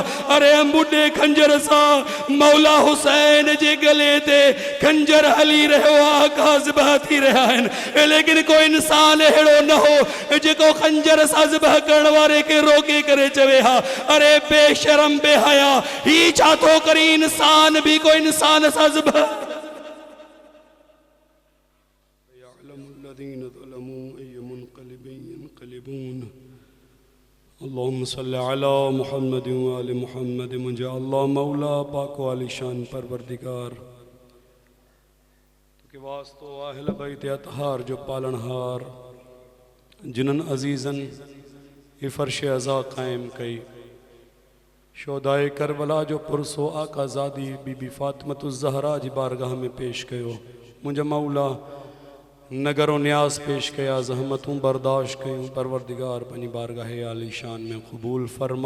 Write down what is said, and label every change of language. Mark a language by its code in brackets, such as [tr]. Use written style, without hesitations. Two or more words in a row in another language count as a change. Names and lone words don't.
[sd] अरे ॿुॾे खंजर सां मौला हुसैन जे गले ते खंजर हली रहियो आहे, आका ज़िबह थी रहिया आहिनि, लेकिन कोई इंसान अहिड़ो न हो जेको खंजर सां ज़िबह करण वारे खे रोके करे चवे हा अरे बेशरम बेहया, ही छा थो करे, इंसान भी कोई इंसान सां ज़िबह। [ar] اللهم صل على محمد وآل محمد. [sd] मुंहिंजे अल्लाह मौला पाक वाली शान परवरदिगार के वास्तो अहल बैत अतहार जो पालनहार, जिन्हनि अज़ीज़न ये फ़र्श अज़ा क़ाइम कई, शोदाए करबला जो पुरसो आकाज़ादी बीबी फ़ातिमतुज़ ज़हरा जी बारगाह में पेश कयो। मुंहिंजा मौला नगर व न्यास पेश कया, ज़हमतूं बर्दाश्त कयूं, परवरदिगार पंहिंजी बारगाह आली शान में क़बूल फरमा।